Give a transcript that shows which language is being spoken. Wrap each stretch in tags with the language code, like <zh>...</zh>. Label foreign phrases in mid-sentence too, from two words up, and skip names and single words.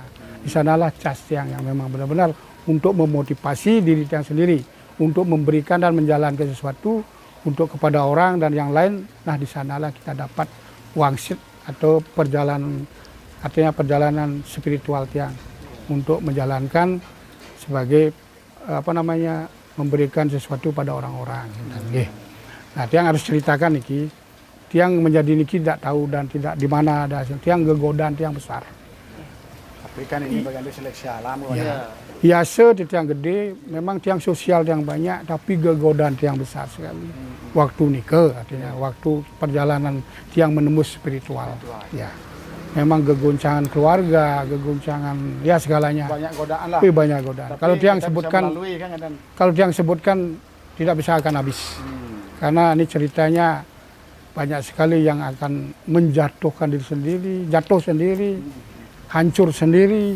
<id>Di sanalah cas tiang yang memang benar-benar untuk memotivasi diri tiang sendiri, untuk memberikan dan menjalankan sesuatu untuk kepada orang dan yang lain. Nah di sanalah kita dapat wangsit atau perjalanan, artinya perjalanan spiritual tiang untuk menjalankan sebagai memberikan sesuatu pada orang-orang. Nah tiang harus ceritakan niki, tiang menjadi niki tidak tahu dan tidak di mana ada tiang gegodan tiang besar. Tapi kan ini bagian dari seleksi alam. Ya. Biasa di tiang gede, memang tiang sosial tiang banyak, tapi gegodan tiang besar sekali. Waktu nike, artinya waktu perjalanan tiang menembus spiritual. Ya, memang gegoncangan keluarga, gegoncangan ya segalanya. Banyak godaan lah. Tapi banyak godaan. Tapi Kalau tiang kita bisa sebutkan, melalui, kan, dan kalau tiang sebutkan tidak bisa akan habis. Karena ini ceritanya banyak sekali yang akan menjatuhkan diri sendiri, jatuh sendiri, hancur sendiri.</id>